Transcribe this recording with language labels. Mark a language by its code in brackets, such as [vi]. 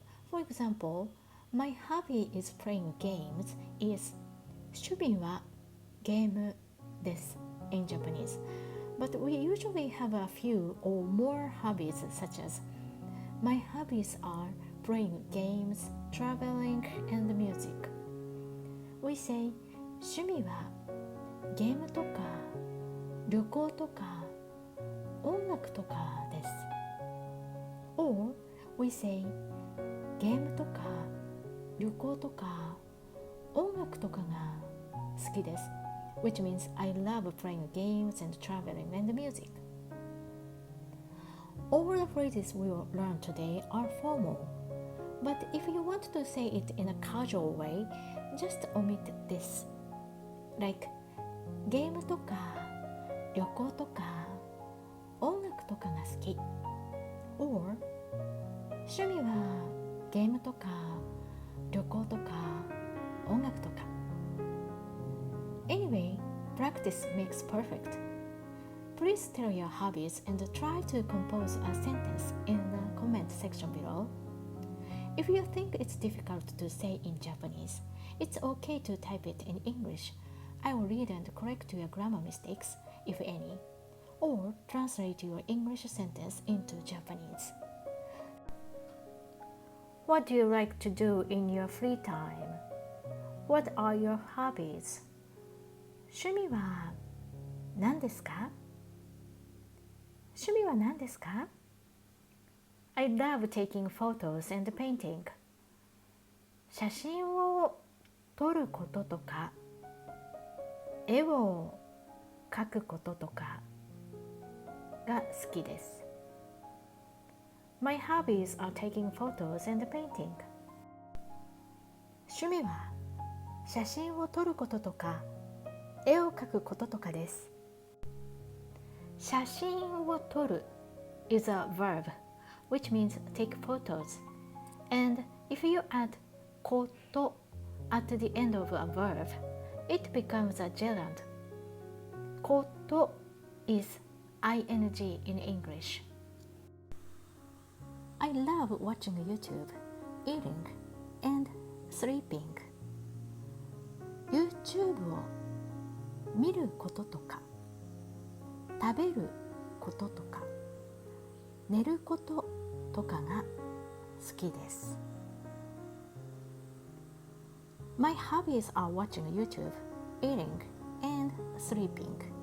[en] For example, my hobby is playing games is [ja] 趣味はゲームです [en] in Japanese. But we usually have a few or more hobbies such as my hobbies are playing games, traveling, and music. We say [ja] 趣味はゲームとか旅行とか音楽とかです [en] Or we say [ja] ゲームとか旅行とか音楽とかが好きです [en] which means I love playing games and traveling and music. All the phrases we will learn today are formal, but if you want to say it in a casual way, just omit this. [ja] Like ゲームとか旅行とか音楽とかが好き or 趣味はゲームとか旅行とか音楽とか [en] Anyway, practice makes perfect. Please tell your hobbies and try to compose a sentence in the comment section below. If you think it's difficult to say in Japanese, it's okay to type it in English. I will read and correct your grammar mistakes, if any, or translate your English sentence into Japanese. What do you like to do in your free time? What are your hobbies? [ja] 趣味は何ですか 趣味は何ですか [en] I love taking photos and painting. [ja] 写真を撮ることとか絵を描くこととかが好きです [en] My hobbies are taking photos and painting. [ja] 趣味は写真を撮ることとか絵を描くこととかです。 [en] 写真を撮る is a verb, which means take photos. And if you add こと at the end of a verb, it becomes a gerund. こと is ing in English. I love watching YouTube, eating, and sleeping. [ja] YouTube を見ることとか食べることとか寝ることとかが好きです [en] My hobbies are watching YouTube, eating, and sleeping.